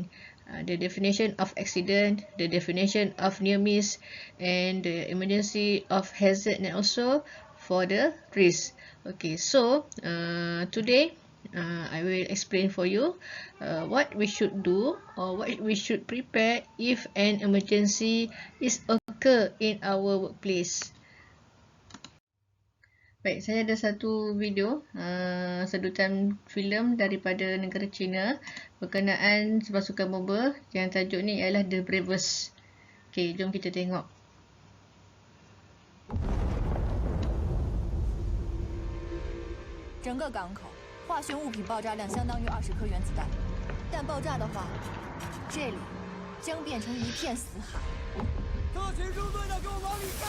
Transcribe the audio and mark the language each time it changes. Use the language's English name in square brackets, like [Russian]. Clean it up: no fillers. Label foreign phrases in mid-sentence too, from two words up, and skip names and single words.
[English] The definition of accident, the definition of near miss, and the emergency of hazard, and also for the risk. Okay, so today I will explain for you what we should do or what we should prepare if an emergency is occur in our workplace. [Malay] Baik, saya ada satu video sedutan filem daripada negara China berkenaan pasukan bomba yang tajuk ni ialah The Bravest. Okey, jom kita tengok. [Chinese] 整个港口化学物品爆炸量相当于20颗原子弹，但爆炸的话，这里将变成一片死海。特勤中队的，给我往里干！